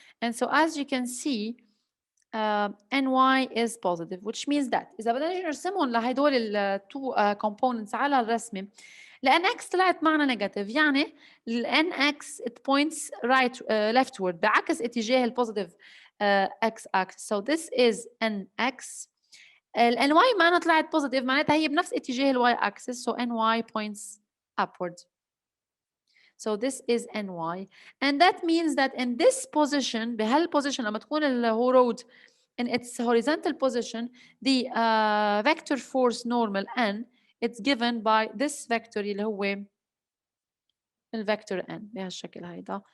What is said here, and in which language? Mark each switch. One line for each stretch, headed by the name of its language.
English: And so as you can see, ny is positive, which means that
Arabic: إذا بدنا نجي نرسمهم لهدول ال
English: two components على الرسمة، ال nx
Arabic: طلعت معنا
English: negative، يعني ال nx it points right leftward
Arabic: بعكس اتجاه ال
English: positive x axis. So this is nx.
Arabic: ال ny معنا طلعت positive، معناتها هي بنفس اتجاه ال y axis.
English: So ny points upward. So this is ny, and that means that in this position,
Arabic: بهالposition لما تكون الهورود
English: in its horizontal position, the vector force normal n, it's given by this vector
Arabic: اللي هو الvector n بهالشكل هيدا.